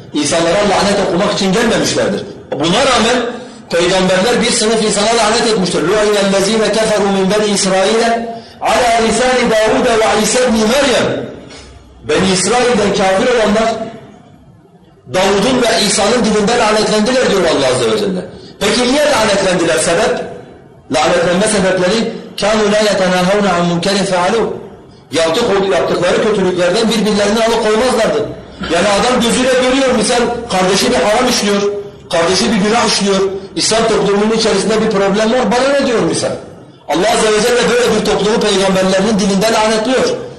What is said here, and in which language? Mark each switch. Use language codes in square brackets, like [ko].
[tr] İnsanlara lanet okumak için gelmemişlerdir. Buna rağmen peygamberler bir sınıf insana lanet etmiştir. [ar] لُعِنَ الَّذ۪ينَ كَفَرُوا مِنْ بَنِ إِسْرَائِيلَ عَلَى لِسَانِ دَاوُدَ وَعِيسَى بْنِ مَرْيَمَ. [tr] Beni İsrail'den kafir olanlar Davud'un ve İsa'nın dilinden lanetlendiler diyor Allah Azze ve Celle. Peki niye lanetlendiler sebep? Lanetlenme sebepleri [ar] كَانُوا لَا يَتَنَاهَوْنَ عَنْ مُنْكَرِ فَعَلُوا. [tr] Yaptıkları kötülüklerden birbirlerini alıkoymazlardı. Yani adam gözüyle görüyor, misal kardeşi bir haram işliyor, kardeşi bir günah işliyor, İslam toplumunun içerisinde bir problem var, bana ne diyor misal? Allah Azze ve Celle böyle bir toplumu peygamberlerinin dilinden lanetliyor.